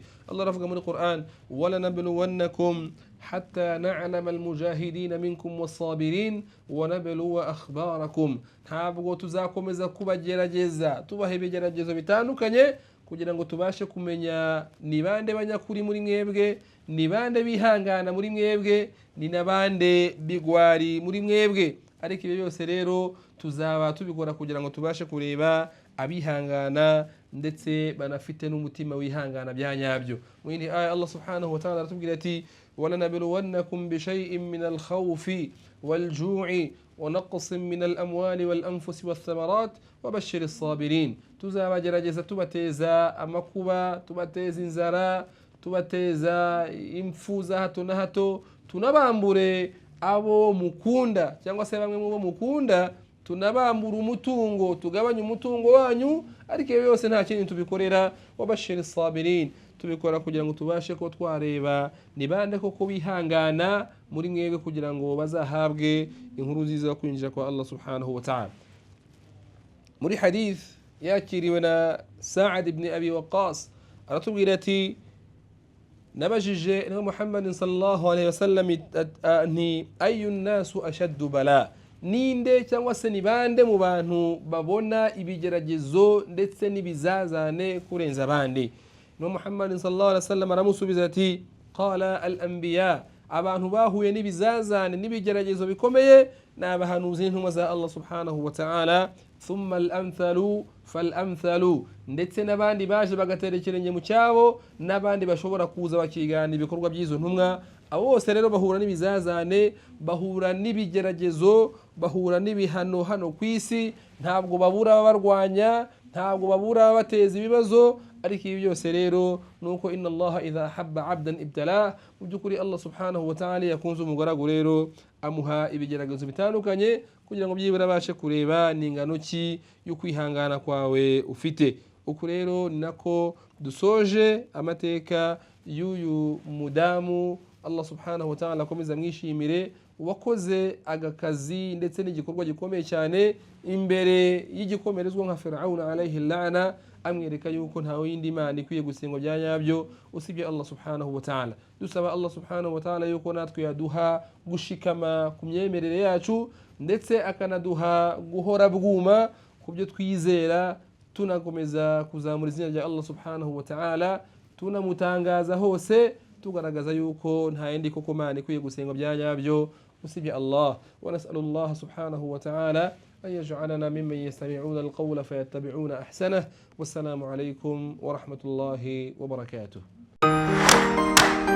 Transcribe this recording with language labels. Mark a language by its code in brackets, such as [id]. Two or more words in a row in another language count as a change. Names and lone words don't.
[ar] Allah [rw] aravuga muri [ar] Qur'an, ولنبلونكم حتى نعلم المجاهدين منكم والصابرين ونبلو أخباركم. [rw] Ntabwo tuzakomeza kubagerageza tubaha ibigeragezo bitandukanye kugira ngo tubashe kumenya ni bande banyakuri muri mwebwe, ni bande bihangana muri mwebwe, ni nabande bigwari muri mwebwe. Ariko ibyo byose rero tuzaba tubikora kugira ngo tubashe kureba abihangana ndetse banafite n'umutima wihangana bya nyabyo. Mu yindi aya [ar] الله سبحانه وتعالى [rw] aratubwira ati, [ar] ولنبلونكم بشيء من الخوف والجوع ونقص من الأموال والأنفس والثمرات وبشر الصابرين. [rw] Tuzabagerageza tubateza amakuba, tubateza inzara, tubateza impfu za hato na hato, tunabambure abo mukunda cyangwa se bamwe mu bo mukunda, tunabambura umutungo, tugabanya umutungo wanyu, ariko ibyo byose nta kintu tubikorera. [ar] وبشر الصابرين, [rw] tubikora kugira ngo tubashe ko twareba ni bande koko bihangana muri mwebwe kugira ngo bazahabwe inkuru nziza kwinjira kwa [ar] الله سبحانه وتعالى. [rw] Muri hadith yakiriwe na Sa'ad ibn Abi Waqqas aratubwira ati, nabajije na Muhammadin [ar] صلى الله عليه وسلم [rw] ni [ar] أي الناس أشد بلاء, [rw] ninde cyangwa se ni bande mu bantu babona ibigeragezo ndetse n'ibizazane kurenza abandi. Na Muhammadin [ar] صلى الله عليه وسلم [rw] aramusubiza ati, [ar] قال الأنبياء, [rw] abantu bahuye n'ibizazane n'ibigeragezo bikomeye n'abahanuzi n'intumwa za [ar] الله سبحانه وتعالى, ثم الأمثل فالأمثل, [rw] ndetse n'abandi baje bagaterekeranye mu cyabo, n'abandi bashobora kuza bakigana ibikorwa by'izo ntumwa. Abo bose rero bahura n'ibizazane, bahura n'ibigeragezo, bahura n'ibihano hano ku isi, ntabwo babura barwanya, ntabwo babura bateza ibibazo. Ariko ibi byose rero nuko [ar] إن الله إذا أحب عبدا ابتلى, [rw] mu byukuri [ar] الله سبحانه وتعالى [rw] yakunze umugaragu rero amuha ibigeragezo bitandukanye kugira ngo byibura abashe kureba n'ingano ki yo kwihangana kwawe ufite. Uku rero nako dusoje amateka y'uyu mudamu. [ar] الله سبحانه وتعالى [rw] akomeza mwishimire, wakoze agakazi ndetse n'igikorwa gikomeye cyane imbere y'igikomerezwa nka Fir'aun [ar] عليه اللعنة, [rw] amwereka yuko nta yindi mana ikwiye gusengwa bya nyabyo usibye [ar] الله سبحانه وتعالى. [rw] Dusaba [ar] الله سبحانه وتعالى [rw] yuko natwe yaduha gushikama ku myemerere yacu, ndetse akanaduha guhora bwuma ku byo twizera, tunakomeza kuzamura izina rya [ar] الله سبحانه وتعالى, [rw] tunamutangaza hose, tugaragaza yuko nta yindi koko mana ikwiye gusengwa bya nyabyo usibye Allah. [ar] ونسأل الله سبحانه وتعالى أن يجعلنا ممن يستمعون القول فيتبعون أحسنه. والسلام عليكم ورحمة الله وبركاته.